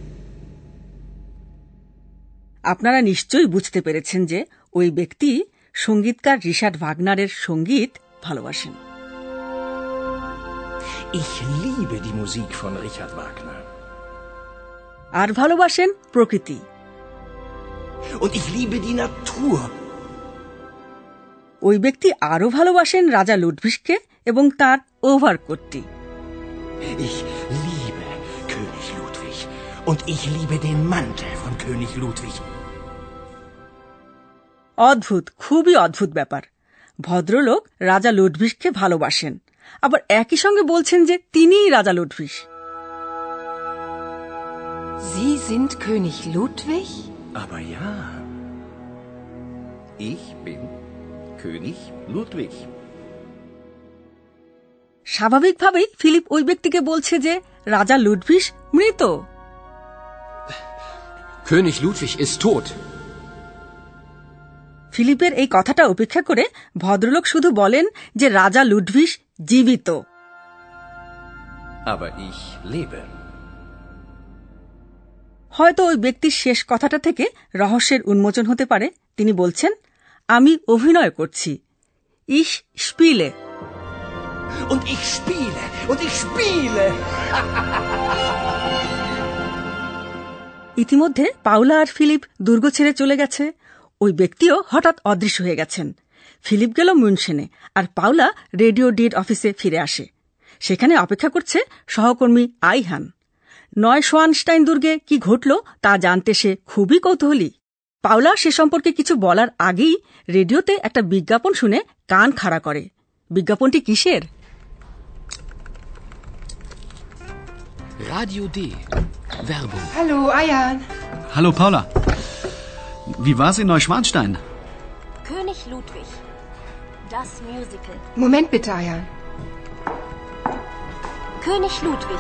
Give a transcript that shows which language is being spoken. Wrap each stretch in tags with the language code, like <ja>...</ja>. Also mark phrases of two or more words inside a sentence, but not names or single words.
<bn>আপনারা নিশ্চয়ই বুঝতে পেরেছেন যে ওই ব্যক্তি সঙ্গীতকার রিচার্ড ভাগনারের সঙ্গীত ভালোবাসেন।</bn> <de>Ich liebe die Musik von Richard Wagner.</de> <bn>আর ভালোবাসেন প্রকৃতি।</bn> <de>Und ich liebe die Natur.</de> <bn>ওই ব্যক্তি আরও ভালোবাসেন রাজা লুডভিসকে এবং তার ওভারকোটটি।</bn> <de>Ich liebe König Ludwig. Und ich liebe den Mantel von König Ludwig.</de> <bn>অদ্ভুত, খুবই অদ্ভুত ব্যাপার। ভদ্রলোক রাজা লুডভিসকে ভালোবাসেন, আবার একই সঙ্গে বলছেন যে তিনিই রাজা লুডভিস।</bn> <de>Sie sind König Ludwig? Aber ja. Ich bin König Ludwig.</de> <bn>স্বাভাবিকভাবেই ফিলিপ ওই ব্যক্তিকে বলছে যে রাজা লুডভিস মৃত।</bn> <de>König Ludwig ist tot.</de> <bn>ফিলিপের এই কথাটা উপেক্ষা করে ভদ্রলোক শুধু বলেন যে রাজা লুডভিস জীবিত।</bn> <de>Aber ich lebe.</de> <bn>হয়তো ওই ব্যক্তির শেষ কথাটা থেকে রহস্যের উন্মোচন হতে পারে। তিনি বলছেন, আমি অভিনয় করছি।</bn> <de>Ich spiele. Und ich spiele. Und ich spiele.</de> <bn>ইতিমধ্যে পাওলা আর ফিলিপ দুর্গ ছেড়ে চলে গেছে। ওই ব্যক্তিও হঠাৎ অদৃশ্য হয়ে গেছেন ফিলিপ গেল মুনশেনে, আর পাওলা রেডিও ডির অফিসে ফিরে আসে। সেখানে অপেক্ষা করছে সহকর্মী আইহান। নয়শোয়ানস্টাইন দুর্গে কি ঘটল তা জানতে সে খুবই কৌতূহলী। পাওলা সে সম্পর্কে কিছু বলার আগেই রেডিওতে একটা বিজ্ঞাপন শুনে কান খাড়া করে। বিজ্ঞাপনটি কিসের?</bn> <de>Radio D. Werbung. Hallo, Ayan. Hallo Paula. Wie war's in Neuschwanstein? König Ludwig. Das Musical. Moment bitte, Ayan. König Ludwig.</de>